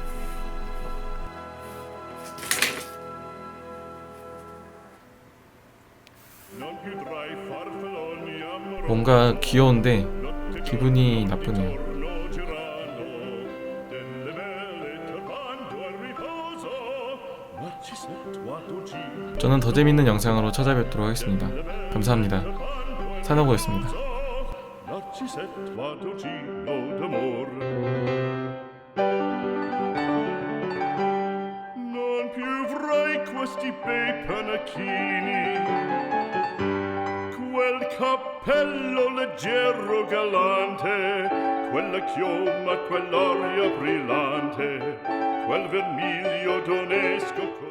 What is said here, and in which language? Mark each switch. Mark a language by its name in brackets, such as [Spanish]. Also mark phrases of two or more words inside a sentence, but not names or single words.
[Korean] 뭔가 귀여운데 기분이 나쁘네요. 저는 더 재밌는 영상으로 찾아뵙도록 하겠습니다. 감사합니다. 사나고였습니다. [Italian] Non più avrai questi bei panacchini, quel cappello leggero galante, quella chioma, quell'aria brillante, quel vermiglio donesco